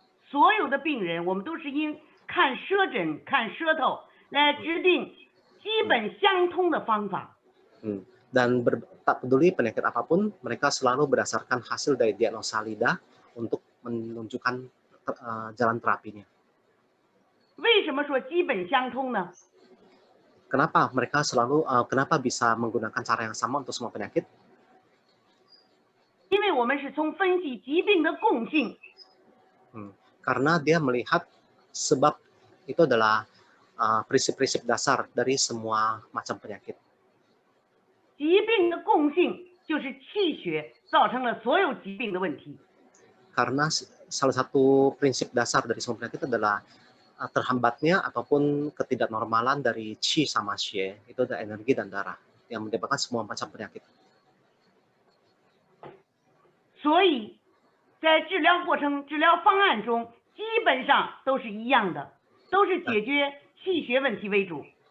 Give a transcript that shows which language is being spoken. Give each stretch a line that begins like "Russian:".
Chinese: 所有的病人，我们都是因看舌诊、看舌头来制定基本相通的方法。
Indonesian: Dan tak peduli penyakit apapun, mereka selalu berdasarkan hasil dari diagnosa lidah untuk menunjukkan jalan terapinya.
Chinese: 为什么说基本相通呢？
Indonesian: Kenapa mereka selalu kenapa bisa menggunakan cara yang sama untuk semua penyakit?
Chinese: 因为我们是从分析疾病的共性，
Indonesian: Karena dia melihat sebab itu adalah prinsip-prinsip dasar dari semua macam penyakit.
Chinese: 疾病的共性就是气血造成了所有疾病的问题。
Indonesian: Karena salah satu prinsip dasar dari semua penyakit adalah terhambatnya ataupun ketidaknormalan dari qi sama xie, itu ada energi dan darah yang menyebabkan semua macam penyakit.
Chinese: 所以，在治疗方案中，基本上都是一样的，都是解决气血问题为主。